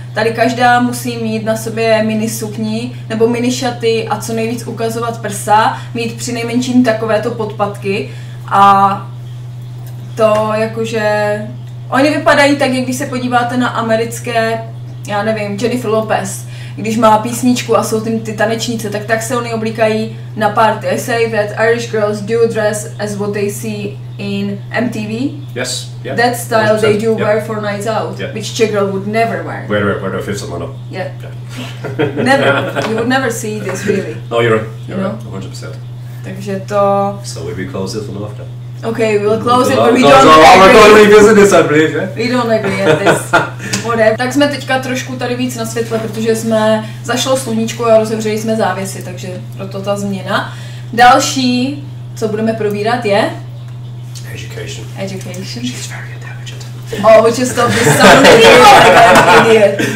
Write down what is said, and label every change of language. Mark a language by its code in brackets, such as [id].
[cs] Tady každá musí mít na sobě mini sukni nebo mini šaty a co nejvíc ukazovat prsa, mít přinejmenším takovéto podpatky a to jakože... Oni vypadají tak, jak když se podíváte na americké, já nevím, Jennifer Lopez, když má písničku a jsou ty tanečnice, tak se oni oblíkají na party. [en] I say that Irish girls do dress as what they see in MTV. Yes, yeah. That style they do wear for nights out, which Czech girl would never wear. Where their fits on up. Yeah. Never. You would never see this really. No, you're right. You're right. 100%. [cs] Takže to... [en] So we close this one off then. Okay, we'll close it, but we don't agree. We're going to revisit this, I believe, yeah? We don't agree at this. Whatever. [cs] Tak jsme teďka trošku tady víc na světle, protože jsme zašlo sluníčko a rozevřeli jsme závěsy, takže proto ta změna. Další, co budeme probírat, je... [en] Education. Education. She's very intelligent. Oh, we just stop this sound like I'm an idiot.